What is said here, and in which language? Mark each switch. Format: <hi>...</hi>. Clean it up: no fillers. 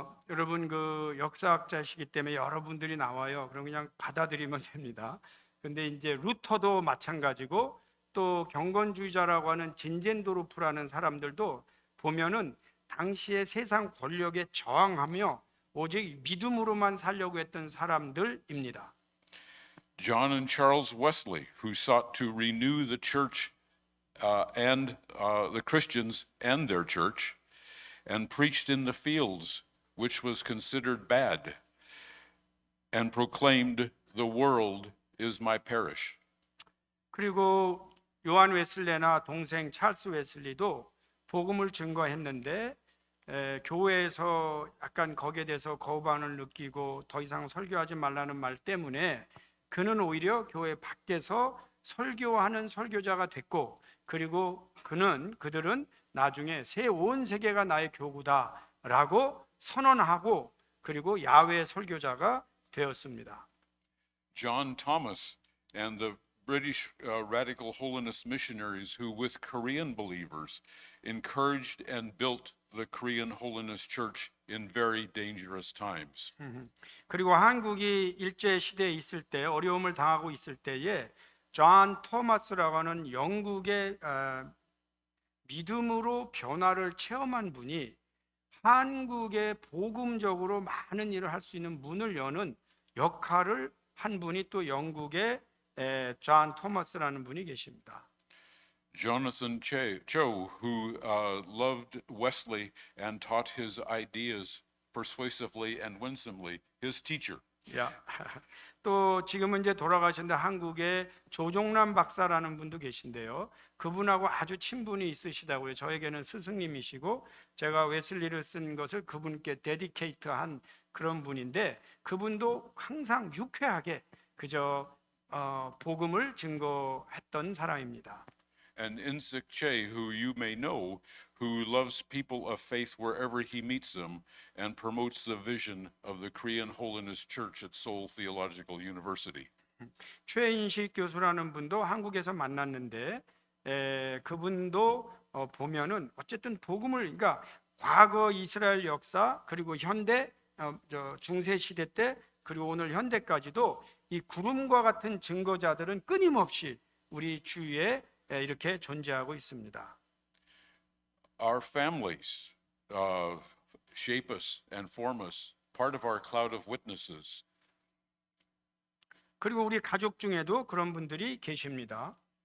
<ko>여러분 그 역사학자시기 때문에 여러분들이 나와요. 그럼 그냥 받아들이면 됩니다. 근데 이제 루터도 마찬가지고 또 경건주의자라고 하는 진젠도르프라는 사람들도 보면은 당시의 세상 권력에 저항하며 오직 믿음으로만 살려고 했던 사람들입니다.</ko> <en>John and Charles Wesley, who sought to renew the church and the Christians and their church, and preached in the fields, which was considered bad, and proclaimed, "The world is my parish."</en> <ko>그리고 요한 웨슬레나 동생 찰스 웨슬리도 복음을 증거했는데 교회에서 약간 거기에 대해서 거부감을 느끼고 더 이상 설교하지 말라는 말 때문에 그는 오히려 교회 밖에서 설교하는 설교자가 됐고, 그리고 그들은 나중에 새 온 세계가 나의 교구다라고 선언하고 그리고 야외 설교자가 되었습니다.</ko> <en>John Thomas and the British radical holiness missionaries who, with Korean believers, encouraged and built the Korean Holiness Church in very dangerous times.</en> <ko>그리고 한국이 일제 시대에 있을 때 어려움을 당하고 있을 때에 존 토마스라고 하는 영국의 믿음으로 변화를 체험한 분이 한국에 복음적으로 많은 일을 할 수 있는 문을 여는 역할을 한 분이 또 영국의 존 토마스라는 분이 계십니다.</ko> <en>Jonathan Cho, who loved Wesley and taught his ideas persuasively and winsomely, his teacher.</en> <ko>또 지금은 이제 돌아가셨는데 한국에 조종남 박사라는 분도 계신데요. 그분하고 아주 친분이 있으시다고요. 저에게는 스승님이시고 제가 웨슬리를 쓴 것을 그분께 데디케이트한 그런 분인데 그분도 항상 유쾌하게 그저 복음을 증거했던 사람입니다.</ko> <en>And Insik Che, who you may know, who loves people of faith wherever he meets them and promotes the vision of the Korean Holiness Church at Seoul Theological University.</en> <ko>최인식 교수라는 분도 한국에서 만났는데 그분도 보면은 어쨌든 복음을 그러니까 과거 이스라엘 역사 그리고 현대 중세 시대 때 그리고 오늘 현대까지도 이 구름과 같은 증거자들은 끊임없이 우리 주위에 이렇게 존재하고 있습니다.</ko> <en>Our families shape us and form us, part of our cloud of witnesses.</en> <ko>그리고 우리 가족 중에도 그런 분들이 계십니다.</ko>